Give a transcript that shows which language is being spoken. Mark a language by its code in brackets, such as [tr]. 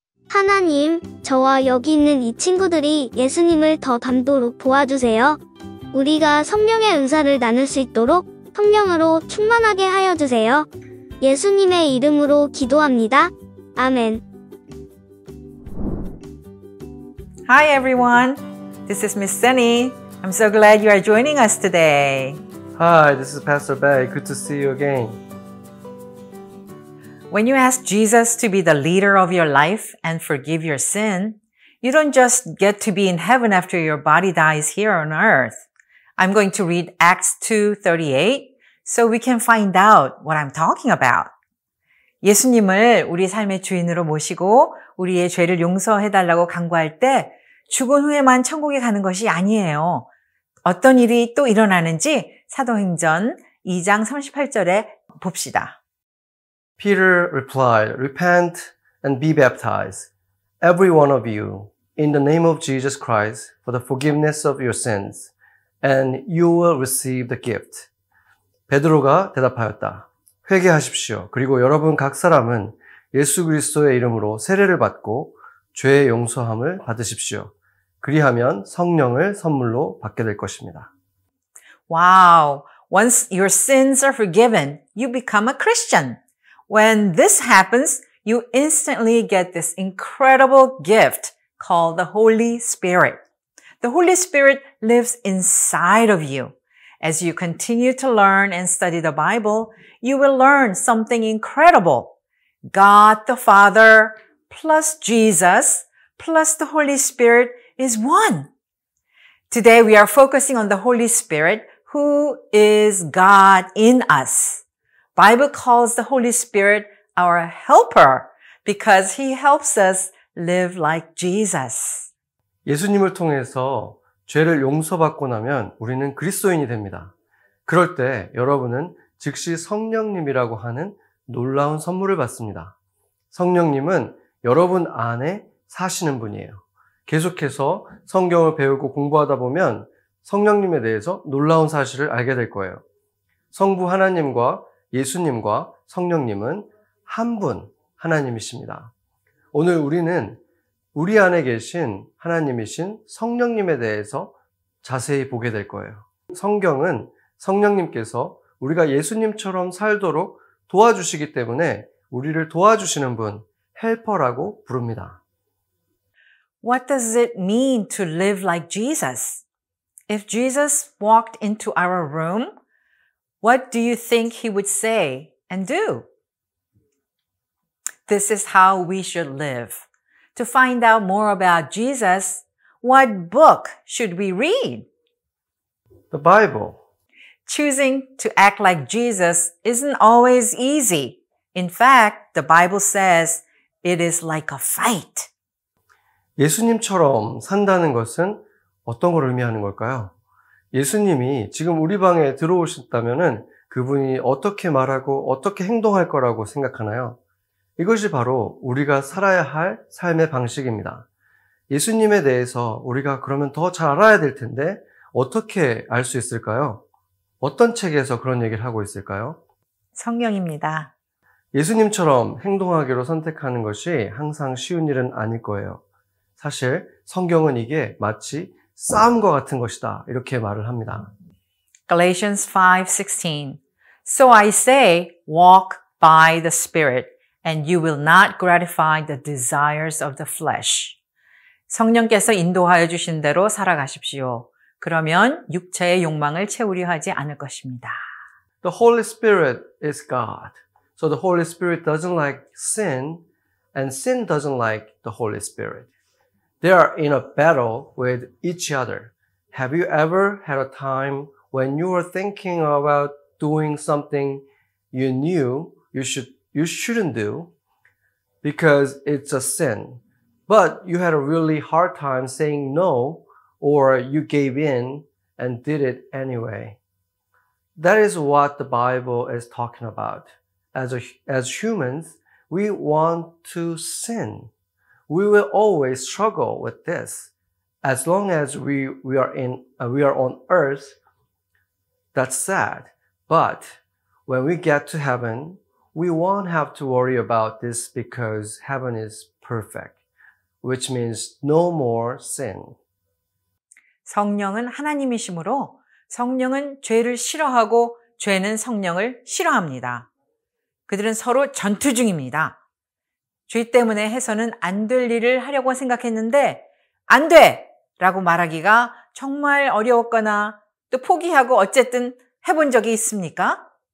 [ko] 하나님, 저와 여기 있는 이 친구들이 예수님을 더 닮도록 도와주세요. 우리가 성령의 은사를 나눌 수 있도록 성령으로 충만하게 하여 주세요. 예수님의 이름으로 기도합니다. 아멘. [en] Hi everyone, this is Miss Sunny. I'm so glad you are joining us today. Hi, this is Pastor Bay. Good to see you again. When you ask Jesus to be the leader of your life and forgive your sin, you don't just get to be in heaven after your body dies here on earth. I'm going to read Acts 2:38 so we can find out what I'm talking about. [ko] 예수님을 우리 삶의 주인으로 모시고 우리의 죄를 용서해달라고 간구할 때 죽은 후에만 천국에 가는 것이 아니에요. 어떤 일이 또 일어나는지 사도행전 2장 38절에 봅시다. [en] Peter replied, Repent and be baptized, every one of you, in the name of Jesus Christ, for the forgiveness of your sins, and you will receive the gift. [ko] 베드로가 대답하였다. 회개하십시오. 그리고 여러분 각 사람은 예수 그리스도의 이름으로 세례를 받고 죄의 용서함을 받으십시오. 그리하면 성령을 선물로 받게 될 것입니다. [en] Wow! Once your sins are forgiven, you become a Christian. When this happens, you instantly get this incredible gift called the Holy Spirit. The Holy Spirit lives inside of you. As you continue to learn and study the Bible, you will learn something incredible. God the Father plus Jesus plus the Holy Spirit is one. Today we are focusing on the Holy Spirit, who is God in us. Bible calls the Holy Spirit our helper because he helps us live like Jesus. [ko] 예수님을 통해서 죄를 용서받고 나면 우리는 그리스도인이 됩니다. 그럴 때 여러분은 즉시 성령님이라고 하는 놀라운 선물을 받습니다. 성령님은 여러분 안에 사시는 분이에요. 계속해서 성경을 배우고 공부하다 보면 성령님에 대해서 놀라운 사실을 알게 될 거예요. 성부 하나님과 예수님과 성령님은 한 분 하나님이십니다. 오늘 우리는 우리 안에 계신 하나님이신 성령님에 대해서 자세히 보게 될 거예요. 성경은 성령님께서 우리가 예수님처럼 살도록 도와주시기 때문에 우리를 도와주시는 분, 헬퍼라고 부릅니다. [en] What does it mean to live like Jesus? If Jesus walked into our room, what do you think he would say and do? This is how we should live. To find out more about Jesus, what book should we read? The Bible. Choosing to act like Jesus isn't always easy. In fact, the Bible says it is like a fight. [ko] 예수님처럼 산다는 것은 어떤 걸 의미하는 걸까요? 예수님이 지금 우리 방에 들어오셨다면은 그분이 어떻게 말하고 어떻게 행동할 거라고 생각하나요? 이것이 바로 우리가 살아야 할 삶의 방식입니다. 예수님에 대해서 우리가 그러면 더 잘 알아야 될 텐데 어떻게 알 수 있을까요? 어떤 책에서 그런 얘기를 하고 있을까요? 성경입니다. 예수님처럼 행동하기로 선택하는 것이 항상 쉬운 일은 아닐 거예요. 사실 성경은 이게 마치 싸움과 같은 것이다 이렇게 말을 합니다. [en] Galatians 5:16. So I say, walk by the Spirit, and you will not gratify the desires of the flesh. [ko] 성령께서 인도하여 주신 대로 살아가십시오. 그러면 육체의 욕망을 채우려 하지 않을 것입니다. [en] The Holy Spirit is God. So the Holy Spirit doesn't like sin, and sin doesn't like the Holy Spirit. They are in a battle with each other. Have you ever had a time when you were thinking about doing something you knew you shouldn't do because it's a sin, but you had a really hard time saying no, or you gave in and did it anyway? That is what the Bible is talking about. As humans, we want to sin. We will always struggle with this. As long as we are on earth, that's sad. But when we get to heaven, we won't have to worry about this because heaven is perfect, which means no more sin. [ko] 성령은 하나님이시므로 성령은 죄를 싫어하고 죄는 성령을 싫어합니다. 그들은 서로 전투 중입니다. 죄 때문에 해서는 안 될 일을 하려고 생각했는데 안 돼! 라고 말하기가 정말 어려웠거나 또 포기하고 어쨌든 해본 적이 있습니까?